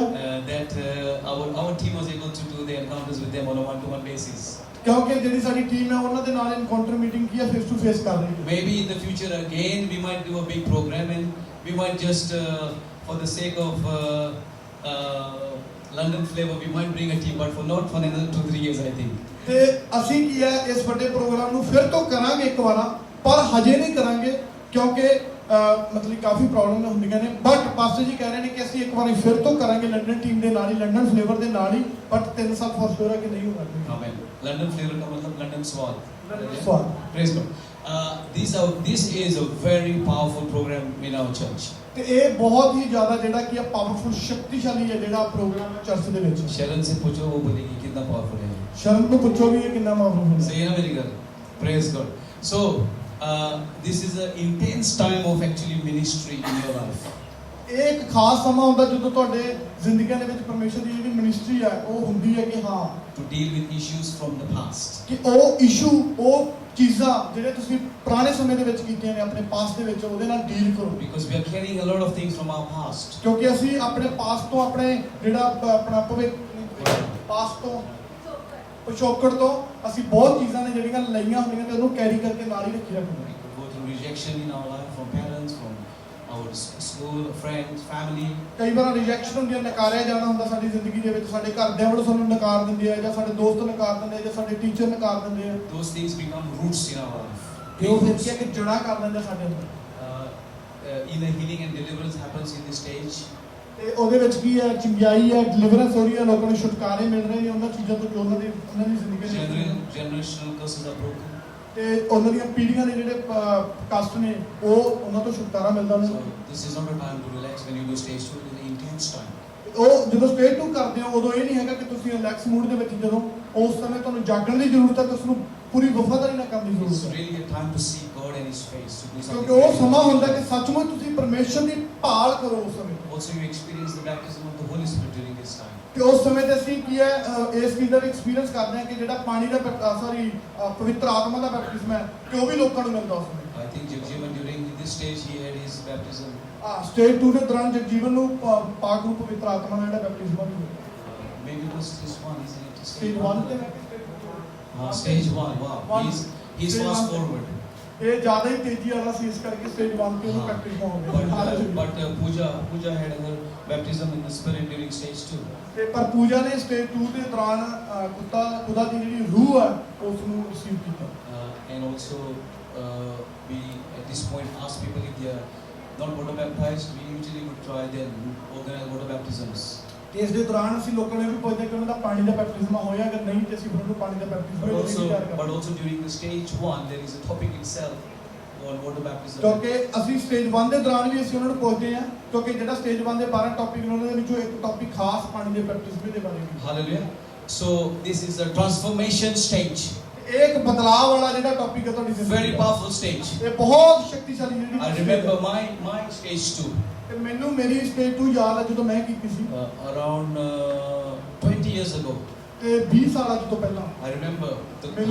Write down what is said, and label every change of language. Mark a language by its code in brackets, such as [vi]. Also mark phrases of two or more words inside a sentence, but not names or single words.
[en] That our team was able to do the encounters with them on a one-to-one basis. [pa] ਕਿਉਂਕਿ ਜਿਹੜੀ ਸਾਡੀ ਟੀਮ ਹੈ ਉਹਨਾਂ ਦੇ ਨਾਲ ਇਨਕਾਊਂਟਰ ਮੀਟਿੰਗ ਕੀ ਹੈ [en] face to face [pa] ਕਰ ਰਹੀ ਹੈ। [en] Maybe in the future again we might do a big program and we might just for the sake of London flavor we might bring a team, but for not for another 2-3 years I think. [pa] ਤੇ ਅਸੀਂ ਕੀ ਹੈ ਇਸ ਵੱਡੇ ਪ੍ਰੋਗਰਾਮ ਨੂੰ ਫਿਰ ਤੋਂ ਕਰਾਂਗੇ ਇੱਕ ਵਾਰ, ਪਰ ਹਜੇ ਨਹੀਂ ਕਰਾਂਗੇ ਕਿਉਂਕਿ ਮਤਲਬ ਕਾਫੀ ਪ੍ਰੋਬਲਮ ਹੁੰਦੀਆਂ ਨੇ। ਬਟ ਪਾਸਟਰ ਜੀ ਕਹਿ ਰਹੇ ਨੇ ਕਿ ਅਸੀਂ ਇੱਕ ਵਾਰੀ ਫਿਰ ਤੋਂ ਕਰਾਂਗੇ ਲੰਡਨ ਟੀਮ ਦੇ ਨਾਲ ਹੀ, ਲੰਡਨ ਫਲੇਵਰ ਦੇ ਨਾਲ ਹੀ, ਬਟ 3 ਸਾਲ [en] for sure [pa] ਹੈ ਕਿ ਨਹੀਂ ਹੋਗਾ। [en] Amen. London flavor [hi] का मतलब [en] London swag. Swag. Praise God. This is a very powerful program in our church. [pa] ਤੇ ਇਹ ਬਹੁਤ ਹੀ ਜ਼ਿਆਦਾ ਜਿਹੜਾ ਕੀ ਹੈ ਪਾਵਰਫੁਲ ਸ਼ਕਤੀਸ਼ਾਲੀ ਹੈ ਜਿਹੜਾ ਪ੍ਰੋਗਰਾਮ ਹੈ ਚਰਚ ਦੇ ਵਿੱਚ। [hi] शरण से पूछो वो बोलेगी कितना powerful है. [pa] ਸ਼ਰਮ ਨੂੰ ਪੁੱਛੋ ਵੀ ਇਹ ਕਿੰਨਾ ਪਾਵਰਫੁਲ ਹੈ। [en] Say na very good. Praise God. So this is an intense time of actually ministry in your life. [pa] ਇਹ ਇੱਕ ਖਾਸ ਸਮਾਂ ਹੁੰਦਾ ਜਦੋਂ ਤੁਹਾਡੇ ਜ਼ਿੰਦਗੀਆਂ ਦੇ ਵਿੱਚ ਪਰਮੇਸ਼ਰ ਦੀ ਜਿਹੜੀ ਮਿਨਿਸਟਰੀ ਹੈ ਉਹ ਹੁੰਦੀ ਹੈ ਕਿ ਹਾਂ [en] To deal with issues from the past. [pa] ਕਿ ਉਹ ਇਸ਼ੂ ਉਹ ਚੀਜ਼ਾਂ ਜਿਹੜੇ ਤੁਸੀਂ ਪੁਰਾਣੇ ਸਮੇਂ ਦੇ ਵਿੱਚ ਕੀਤੀਆਂ ਨੇ ਆਪਣੇ ਪਾਸਟ ਦੇ ਵਿੱਚ ਉਹਦੇ ਨਾਲ ਡੀਲ ਕਰੋ। [en] Because we are carrying a lot of things from our past. [pa] ਕਿਉਂਕਿ ਅਸੀਂ ਆਪਣੇ ਪਾਸਟ ਤੋਂ ਆਪਣੇ ਜਿਹੜਾ ਆਪਣਾ ਭਵਿੱਖ ਪਾਸਟ ਤੋਂ ਪਿਛੋਕੜ ਤੋਂ ਅਸੀਂ ਬਹੁਤ ਚੀਜ਼ਾਂ ਨੇ ਜਿਹੜੀਆਂ ਲਈਆਂ ਹੁੰਦੀਆਂ ਤੇ ਉਹਨੂੰ ਕੈਰੀ ਕਰਕੇ ਨਾਲ ਹੀ ਰੱਖੀ ਰੱਖਦੇ [en] We could go through rejection in our life from parents, from our school, friends, family. [pa] ਕਈ ਵਾਰ ਰਿਜੈਕਸ਼ਨ ਹੁੰਦੀ ਹੈ, ਨਕਾਰਿਆ ਜਾਣਾ ਹੁੰਦਾ ਸਾਡੀ ਜ਼ਿੰਦਗੀ ਦੇ ਵਿੱਚ, ਸਾਡੇ ਘਰਦਿਆਂ ਵੱਲੋਂ ਸਾਨੂੰ ਨਕਾਰ ਦਿੰਦੇ ਆ ਜਾਂ ਸਾਡੇ ਦੋਸਤ ਨਕਾਰ ਦਿੰਦੇ ਆ ਜਾਂ ਸਾਡੇ ਟੀਚਰ ਨਕਾਰ ਦਿੰਦੇ ਆ। [en] Those things become roots in our life. [pa] ਤੇ ਉਹ ਫਿਰ ਕੀ ਹੈ ਕਿ ਜੜ੍ਹਾਂ ਕਰ ਦਿੰਦੇ ਸਾਡੇ ਅੰਦਰ। [en] Either healing and deliverance happens in this stage. [pa] ਤੇ ਉਹਦੇ ਵਿੱਚ ਕੀ ਹੈ ਚੰਗਿਆਈ ਹੈ, ਡਿਲੀਵਰੈਂਸ ਹੋ ਰਹੀ ਹੈ, ਲੋਕਾਂ ਨੂੰ ਛੁਟਕਾਰੇ ਮਿਲ ਰਹੇ ਨੇ ਉਹਨਾਂ ਚੀਜ਼ਾਂ ਤੋਂ ਜੋ ਉਹਨਾਂ ਦੀ ਜ਼ਿੰਦਗੀ ਵਿੱਚ [en] Generational curses are broken. [pa] ਤੇ ਉਹਨਾਂ ਦੀਆਂ ਪੀੜ੍ਹੀਆਂ ਦੇ ਜਿਹੜੇ ਕਸ਼ਟ ਨੇ ਉਹ ਉਹਨਾਂ ਤੋਂ ਛੁਟਕਾਰਾ ਮਿਲਦਾ ਉਹਨਾਂ [en] So [pa] ਨੂੰ। [en] this is not a time to relax when you do stage 2. It is an intense time. [pa] ਉਹ ਜਦੋਂ ਸਟੇਜ 2 ਕਰਦੇ ਹੋ ਉਦੋਂ ਇਹ ਨਹੀਂ ਹੈਗਾ ਕਿ ਤੁਸੀਂ [en] relax mood [pa] ਦੇ ਵਿੱਚ, ਜਦੋਂ ਉਸ ਸਮੇਂ ਤੁਹਾਨੂੰ ਜਾਗਣ ਦੀ ਜ਼ਰੂਰਤ ਹੈ ਤੇ ਉਸ ਨੂੰ ਪੂਰੀ ਵਫਾਦਾਰੀ ਨਾਲ ਕਰਨ ਦੀ [en] It's [pa] ਜ਼ਰੂਰਤ ਹੈ। [en] really a time to seek God and His face, to do something. [pa] ਕਿਉਂਕਿ ਉਹ ਸਮਾਂ ਹੁੰਦਾ ਕਿ ਸੱਚਮੁੱਚ ਤੁਸੀਂ ਪਰਮੇਸ਼ਰ ਦੀ ਭਾਲ ਕਰੋ ਉਸ ਸਮੇਂ। [en] Also, you experience the baptism of the Holy Spirit during this time. [pa] ਤੇ ਉਸ ਸਮੇਂ ਤੇ ਅਸੀਂ ਕੀ ਹੈ ਇਸ ਚੀਜ਼ ਦਾ ਵੀ ਐਕਸਪੀਰੀਅੰਸ ਕਰਦੇ ਹਾਂ ਕਿ ਜਿਹੜਾ ਪਾਣੀ ਦਾ ਪਵਿੱਤਰ ਆਤਮਾ ਦਾ ਬੈਪਟਿਜ਼ਮ ਹੈ ਕਿ ਉਹ ਵੀ ਲੋਕਾਂ ਨੂੰ ਮਿਲਦਾ ਉਸ ਸਮੇਂ। [en] I think Jagjeevan during this stage he had his baptism. [pa] ਸਟੇਜ 2 ਦੇ ਦੌਰਾਨ ਜਗਜੀਵਨ ਨੂੰ ਪਾਕ ਰੂਪ ਪਵਿੱਤਰ ਆਤਮਾ ਦਾ ਜਿਹੜਾ ਬੈਪਟਿਜ਼ਮ ਹੋਇਆ। [en] Maybe it was this one, isn't it? [pa] ਸਟੇਜ 1 ਤੇ [en] Stage 1. Wow. One. He's Stage fast one. forward. [pa] ਇਹ ਜ਼ਿਆਦਾ ਹੀ ਤੇਜ਼ੀ ਵਾਲਾ ਸੀ, ਇਸ ਕਰਕੇ ਸਟੇਜ 1 ਤੇ ਉਹਨੂੰ ਪ੍ਰੈਕਟਿਸ ਹੋ ਗਿਆ। [en] But Pooja had her baptism in the spirit during stage 2. [pa] ਤੇ ਪਰ ਪੂਜਾ ਨੇ ਸਟੇਜ 2 ਦੇ ਦੌਰਾਨ ਖੁਦਾ ਦੀ ਜਿਹੜੀ ਰੂਹ ਹੈ ਉਸ ਨੂੰ ਰਿਸੀਵ ਕੀਤਾ। [en] And also we at this point ask people if they are not water baptized. We usually would try then organize water baptisms. [pa] ਤੇ ਇਸ ਦੇ ਦੌਰਾਨ ਅਸੀਂ ਲੋਕਾਂ ਨੂੰ ਵੀ ਪੁੱਛਦੇ ਕਿ ਉਹਨਾਂ ਦਾ ਪਾਣੀ ਦਾ ਬੈਪਟਿਜ਼ਮਾ ਹੋਇਆ, ਅਗਰ ਨਹੀਂ ਤੇ ਅਸੀਂ ਉਹਨਾਂ ਨੂੰ ਪਾਣੀ ਦਾ ਬੈਪਟਿਜ਼ਮਾ [en] But also during the stage 1 there is a topic itself on water baptism. [pa] ਕਿਉਂਕਿ ਅਸੀਂ ਸਟੇਜ 1 ਦੇ ਦੌਰਾਨ ਵੀ ਅਸੀਂ ਉਹਨਾਂ ਨੂੰ ਪੁੱਛਦੇ ਹਾਂ, ਕਿਉਂਕਿ ਜਿਹੜਾ ਸਟੇਜ 1 ਦੇ 12 ਟੌਪਿਕ ਨੇ ਉਹਨਾਂ ਦੇ ਵਿੱਚੋਂ ਇੱਕ ਟੌਪਿਕ ਖਾਸ ਪਾਣੀ ਦੇ ਬੈਪਟਿਜ਼ਮ ਦੇ ਬਾਰੇ ਵੀ। [en] Hallelujah. So this is a transformation stage. [pa] ਇਹ ਇੱਕ ਬਦਲਾਅ ਵਾਲਾ ਜਿਹੜਾ ਟੌਪਿਕ ਹੈ ਤੁਹਾਡੀ ਜ਼ਿੰਦਗੀ [en] Very powerful stage. [pa] ਇਹ ਬਹੁਤ ਸ਼ਕਤੀਸ਼ਾਲੀ ਜਿਹੜੀ [en] I remember my stage 2. [pa] ਤੇ ਮੈਨੂੰ ਮੇਰੀ ਸਟੇਜ 2 ਯਾਦ ਹੈ ਜਦੋਂ ਮੈਂ ਕੀਤੀ ਸੀ [en] Around 20 years ago. [pa] ਤੇ 20 ਸਾਲਾਂ ਤੋਂ ਪਹਿਲਾਂ। [en] I remember [pa] ਮੈਨੂੰ